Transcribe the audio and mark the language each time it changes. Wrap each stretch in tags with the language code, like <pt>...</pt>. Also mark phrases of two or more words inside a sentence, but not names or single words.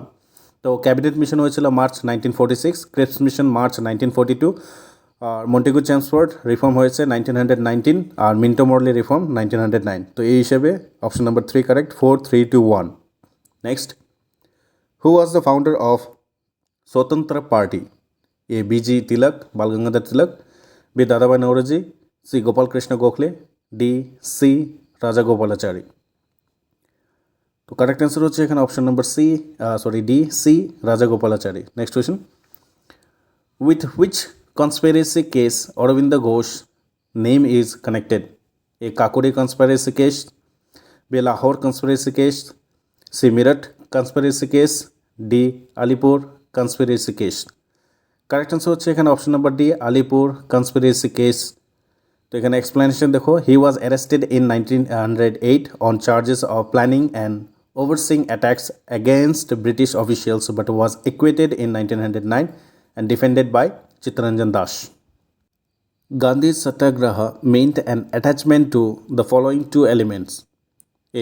<bn>তো ক্যাবিনেট মিশন হয়েছিল মার্চ 1946, ক্রিপস মিশন মার্চ 1942, আর মন্টেগু চেমসফোর্ড রিফর্ম হয়েছে 1919, আর মিন্টো মরলি রিফর্ম 1909। তো এই হিসেবে</bn> <en>option number</en> <bn>3 কারেক্ট, 4, 3, 2, 1।</bn> <en>Next, who was the founder of Swatantra Party? A. B.G. Tilak, Bal Gangadhar Tilak, B. Dadabhai Naoroji, C. Gopal Krishna Gokhale, D. C. Raja Gopalachari.</en> <bn>তো</bn> <en>correct answer</en> <bn>হচ্ছে এখানে</bn> <en>option number</en> <bn>ডি সি রাজা গোপালাচারী।</bn> <en>Next question, with which conspiracy case Aurobindo Ghosh name is connected? A Kakori conspiracy case, B Lahore conspiracy case, C Meerut conspiracy case, D Alipore conspiracy case. correct answer</en> <bn>হচ্ছে এখানে</bn> <en>option number</en> <bn>ডি আলিপুর কনস্পিরেসি কেস। তো এখানে এক্সপ্লেনেশন দেখো,</bn> <en>he was arrested in 1908 on charges of planning and overseeing attacks against British officials but was acquitted in 1909 and defended by Chittaranjan Das. Gandhi's satyagraha meant an attachment to the following two elements: A.</en>